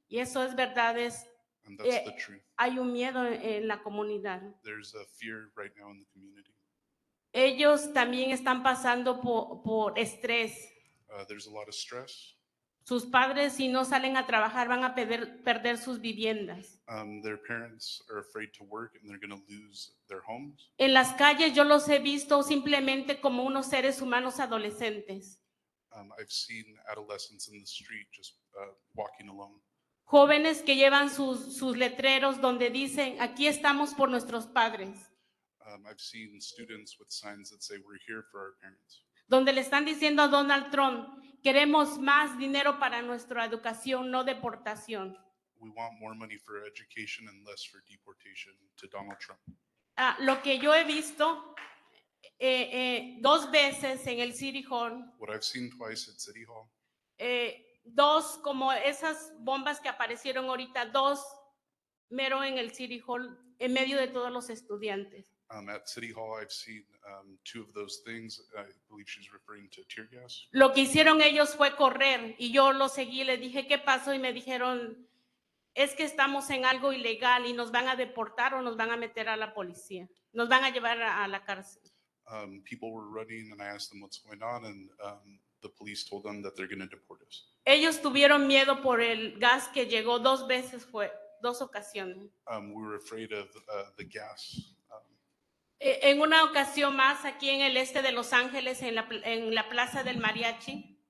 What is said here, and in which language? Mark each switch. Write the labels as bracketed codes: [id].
[es] Y eso es verdad, [en] and that's the truth. [es] hay un miedo en la comunidad. [en] There's a fear right now in the community. [es] Ellos también están pasando por estrés. [en] There's a lot of stress. [es] Sus padres, si no salen a trabajar, van a perder sus viviendas. [en] Their parents are afraid to work and they're going to lose their homes. [es] En las calles yo los he visto simplemente como unos seres humanos adolescentes. [en] I've seen adolescents in the street just walking alone. [es] Jóvenes que llevan sus letreros donde dicen, aquí estamos por nuestros padres. [en] I've seen students with signs that say, we're here for our parents. [es] Donde le están diciendo a Donald Trump, queremos más dinero para nuestra educación, no deportación. [en] We want more money for education and less for deportation to Donald Trump. [es] Lo que yo he visto 2 veces en el City Hall, [en] What I've seen twice at City Hall, [es] 2 como esas bombas que aparecieron ahorita, 2 mero en el City Hall, en medio de todos los estudiantes. [en] at City Hall, I've seen 2 of those things. I believe she's referring to tear gas. [es] Lo que hicieron ellos fue correr y yo lo seguí, les dije, ¿qué pasó? Y me dijeron, es que estamos en algo ilegal y nos van a deportar o nos van a meter a la policía. Nos van a llevar a la cárcel. [en] People were running and I asked them what's going on and the police told them that they're going to deport us. [es] Ellos tuvieron miedo por el gas que llegó 2 veces, 2 ocasiones. [en] We were afraid of the gas. [es] En una ocasión más, aquí en el este de Los Ángeles, en la Plaza del Mariachi,